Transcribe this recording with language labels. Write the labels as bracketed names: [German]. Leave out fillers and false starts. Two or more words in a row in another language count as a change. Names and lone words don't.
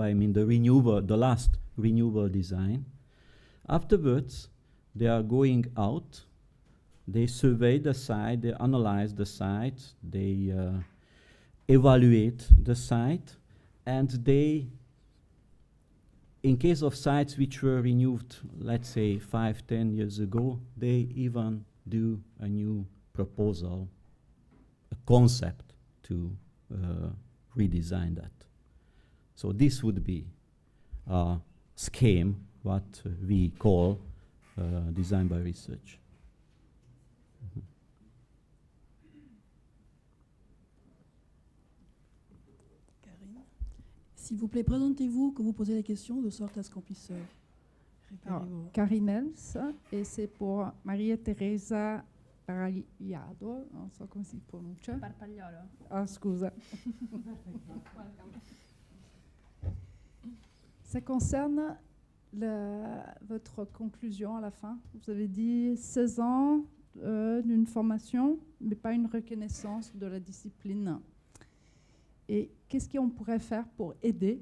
[English] I mean the last renewable design. Afterwards, they are going out, they survey the site, they analyze the site, they evaluate the site, and they, in case of sites which were renewed, let's say 5-10 years ago, they even do a new proposal, a concept to redesign that. So this would be a scheme, what we call design by research. [French] S'il vous plaît, présentez-vous quand vous posez la question, de sorte à ce qu'on puisse repérer vos... Karine Els, et c'est pour Maria Teresa Parpagliado, [Italian] non so come si pronuncia. Parpagliolo. Ah, scusa. [French] Ça concerne votre conclusion à la fin. Vous avez dit 16 ans d'une formation, mais pas une reconnaissance de la discipline. Et qu'est-ce qu'on pourrait faire pour aider?